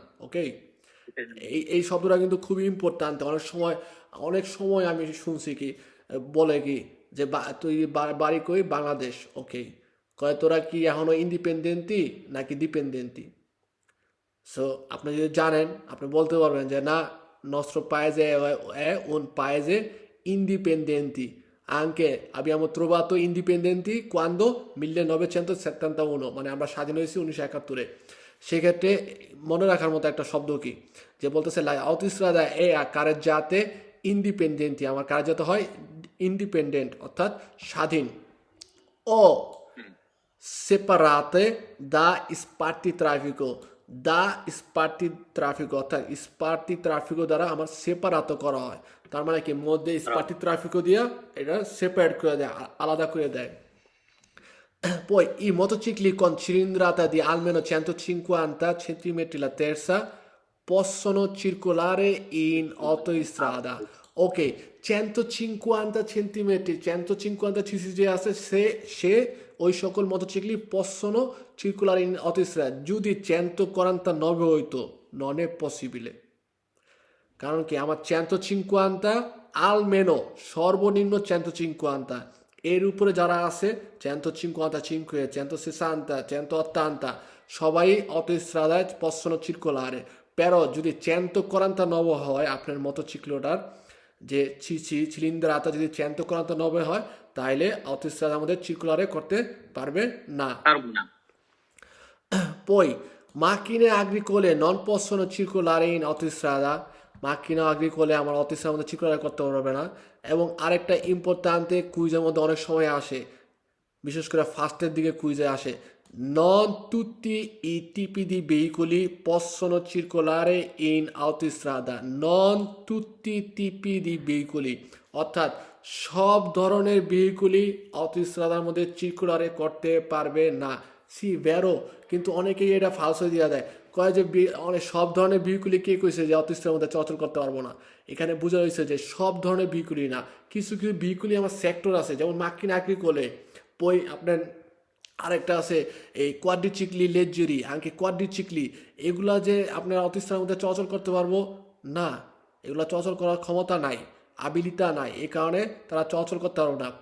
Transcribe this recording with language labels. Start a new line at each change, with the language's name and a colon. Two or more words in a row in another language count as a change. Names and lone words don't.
Bangla: ওকে, এই শব্দটা কিন্তু খুবই ইম্পর্ট্যান্ট। অনেক সময় আমি শুনছি কি বলে কি যে তুই বাড়ি কই, বাংলাদেশ। ওকে, কয় তোরা কি এখনো ইন্ডিপেন্ডেন্টই নাকি ডিপেন্ডেন্টই? সো আপনি যদি জানেন আপনি বলতে পারবেন যে না,
Italian: nostro paese è un paese indipendenti, anche abbiamo trovato indipendenti quando 1971,
Bangla: মানে আমরা স্বাধীন হয়েছি 1971-এ। সেক্ষেত্রে মনে রাখার মতো একটা শব্দ কি, যে বলতেছে
Italian: la autostrada è a carreggiate indipendenti,
Bangla: আমার কার্যত হয় ইন্ডিপেন্ডেন্ট অর্থাৎ স্বাধীন, ও
Italian: separate da spartitraffico, da spartitraffico
Bangla: অর্থাৎ স্পার্টি ট্রাফিকো দ্বারা আমার সেপারাত করা হয়। তার মানে কি, মধ্যে স্পার্টি ট্রাফিকো দিয়া এটা সেপারেট করে দেয়, আলাদা করে দেয়।
Italian: Poi i motocicli con cilindrata di almeno 150 centimetri la terza possono circolare in autostrada.
Bangla: Ok, 150 centimetri, 150 cc যে আছে সে ওই সকল মোটরসাইকেল
Italian: possono circolare in autostrada।
Bangla: যদি 149 হইতো,
Italian: non è possibile,
Bangla: কারণ কি আমার 150 almeno সর্বনিম্ন 150, এর উপরে যারা আছে 155, 160, 180 সবাই অটোস্ট্রাদায়
Italian: possono circolare।
Bangla: però যদি 149 হয় আপনার মোটরসাইকেলটার যে চিলিন্দ্রাটা যদি 149 হয়, তাহলে অটোস্ট্রাদার মধ্যে circolare করতে পারবে না।
Italian: Poi macchine agricole non possono circolare in autostrada, macchina agricole
Bangla: আমার অটোস্ট্রাদার মধ্যে circolare করতে পারবে না। এবং আরেকটা ইম্পর্ট্যান্টে কুইজের মধ্যে অনেক সময় আসে, বিশেষ করে ফার্স্টের দিকে কুইজে আসে,
Italian: non tutti i tipi di veicoli possono circolare in autostrada, non tutti i tipi di veicoli,
Bangla: অর্থাৎ সব ধরনের ভেহিকুলই অটোস্ট্রাদার মধ্যে circolare করতে পারবে না।
Italian: sì vero,
Bangla: কিন্তু অনেকেই এটা ফালসো দিয়ে দেয়, কয় যে অনেক সব ধরনের ভেহিকুলই কে কইছে যে অটোস্ট্রাদার মধ্যে চলাচল করতে পারবো না। এখানে বোঝা হয়েছে যে সব ধরনের ভেহিকুলই না, কিছু কিছু ভেহিকুলই আমার সেক্টর আছে, যেমন
Italian: macchine agricole,
Bangla: পই আপনার আরেকটা আছে এই
Italian: quadricicli leggeri, anche quadricicli,
Bangla: এগুলা যে আপনার অটোস্ট্রাদার মধ্যে চলাচল করতে পারবো না, এগুলা চলাচল করার ক্ষমতা নাই, আবিলিতা নাই, এই কারণে তারা চলাচল করতে পারবো না।